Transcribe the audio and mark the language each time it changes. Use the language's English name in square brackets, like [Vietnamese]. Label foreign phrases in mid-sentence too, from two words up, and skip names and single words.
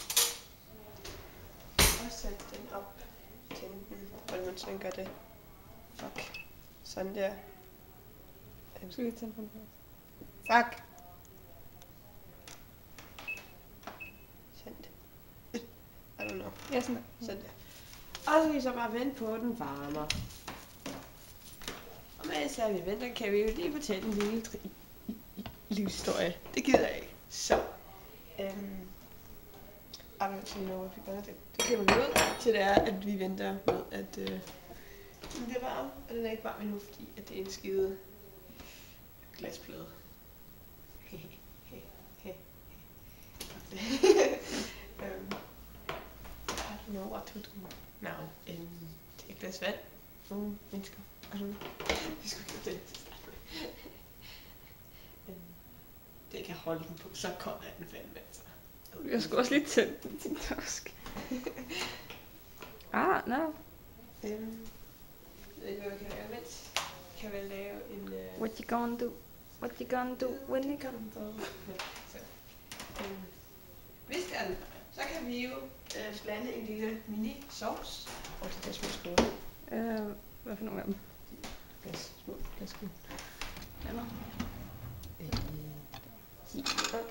[Danish] Og sætte den op. Tænde den. Hvordan man sådan gør det. Fuck. Sådan der. Skal vi tænde på den? Fuck. Sådan der. [English] I don't know. [Danish] Ja, sådan der. Sådan der. Og så kan vi så bare vente på, at den varmer. Og mens vi venter, kan vi jo lige fortælle en lille livshistorie. Det gider jeg ikke. Så. [English] Actually, no, if you're gonna [Danish] det klipper vi ud til det er, at vi venter med, at den bliver varm. Og den er ikke varm endnu, fordi at det er en skide glasplade. [English] I don't know what to do now. [Danish] Det er et glas vand. Nogle mennesker. Vi skal gøre det. Det kan holde den på, så kommer den fandme altså. Jeg skulle også lige tænde den til tosk. [English] No. [Danish] Jeg ved ikke, hvad vi kan lave imens. Kan vel lave en... [English] What you gonna do? What you gonna do when you come? [Danish] Hvis det er den, så kan vi jo blande en lille mini sauce. Og det er små skål. Hvad for nogle af dem? Små glasskål. Eller? Okay.